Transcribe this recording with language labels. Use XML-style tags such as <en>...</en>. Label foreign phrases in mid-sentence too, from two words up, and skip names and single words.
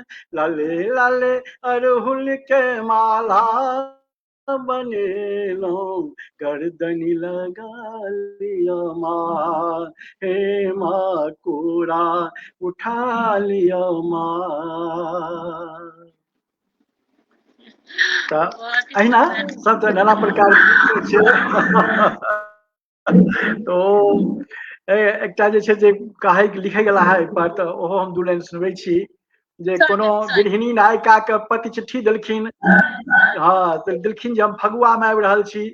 <mai>लाले लाले अड़हुल के माला बनेलो, गर्दनी लगा लिया माँ, हे माँ कोरा उठा लिया माँ। तऽ बहुत ही अहिना सुंदर। सब तऽ नाना प्रकार छै। तो एकटा जे छै जे कहै लिखै गेला है पर, तऽ ओहो हम दू लाइन सुनबै छी जे कोनो स्वागत स्वागत गृहिणी नायिका के पति चिट्ठी देलखिन। हाँ देलखिन जे हम फगुआ में आबि रहल छी।</mai>